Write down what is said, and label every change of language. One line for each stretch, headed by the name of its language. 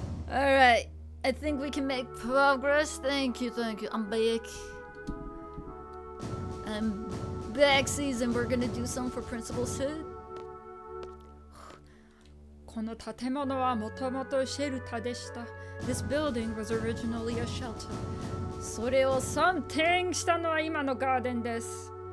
English: Alright. I think we can make progress. Thank you. I'm back. I'm back season. We're gonna do something for Principal Sid.
Japanese: この建物はもともとシェルターでした。
English: This building was originally a shelter.
Japanese: それをsomethingしたのは今のガーデンです。